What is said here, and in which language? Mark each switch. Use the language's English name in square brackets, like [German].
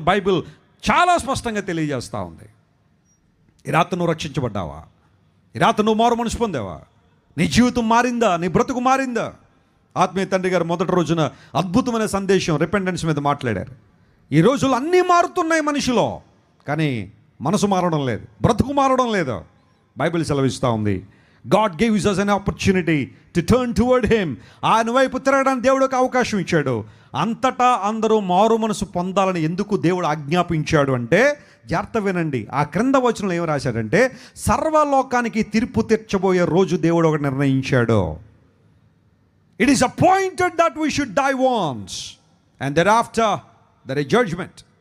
[Telugu] Bible చాలా స్పష్టంగా తెలియజేస్తూ ఉంది. ఈ రాత్రి నువ్వు రక్షించబడ్డావా? ఈ రాత్రి నువ్వు మారు మనసు పొందావా? నీ జీవితం మారిందా? నీ బ్రతుకు మారిందా? ఆత్మీయ తండ్రి గారు మొదటి రోజున అద్భుతమైన సందేశం రిపెండెన్స్ మీద మాట్లాడారు. ఈ రోజులు అన్నీ మారుతున్నాయి మనిషిలో, కానీ మనసు మారడం లేదు, బ్రతుకు మారడం లేదు. బైబిల్ సెలవిస్తూ ఉంది, [English] God gives us an opportunity to turn toward him. [Telugu] ఆయన వైపు తిరగడానికి దేవుడికి అవకాశం ఇచ్చాడు. అంతటా అందరూ మారు మనసు పొందాలని ఎందుకు దేవుడు ఆజ్ఞాపించాడు అంటే, జాగ్రత్త వినండి. ఆ క్రింద వచనంలో ఏం రాశాడంటే, సర్వలోకానికి తీర్పు తీర్చబోయే రోజు దేవుడు ఒకటి నిర్ణయించాడు. [English] It is appointed that we should die once and thereafter there is judgment.